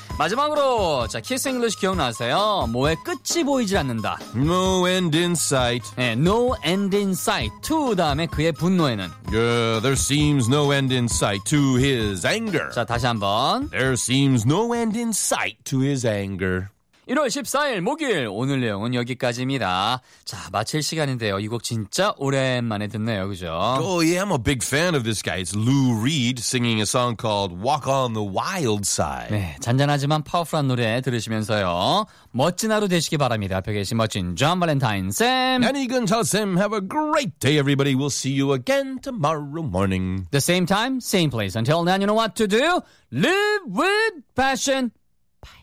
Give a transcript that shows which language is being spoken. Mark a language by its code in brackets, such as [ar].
[ko] 마지막으로 자 키스 잉글리시 기억나세요? 뭐에 끝이 보이질 않는다. [en] No end in sight. 네, no end in sight. [ko] To 다음에 그의 분노에는 [en] Yeah, there seems no end in sight to his anger. [ko] 자 다시 한번 [en] There seems no end in sight to his anger. [ko] 1월 14일 목요일 오늘 내용은 여기까지입니다. 자, 마칠 시간인데요. 이 곡 진짜 오랜만에 듣네요. 그죠? [en] Oh yeah, I'm a big fan of this guy. It's Lou Reed singing a song called Walk on the Wild Side. [ko] 네, 잔잔하지만 파워풀한 노래 들으시면서요. 멋진 하루 되시기 바랍니다. 앞에 계신 멋진 존 발렌타인 쌤. 아니, 근처 쌤. [en] Have a great day, everybody. We'll see you again tomorrow morning. The same time, same place. Until then, you know what to do. Live with passion.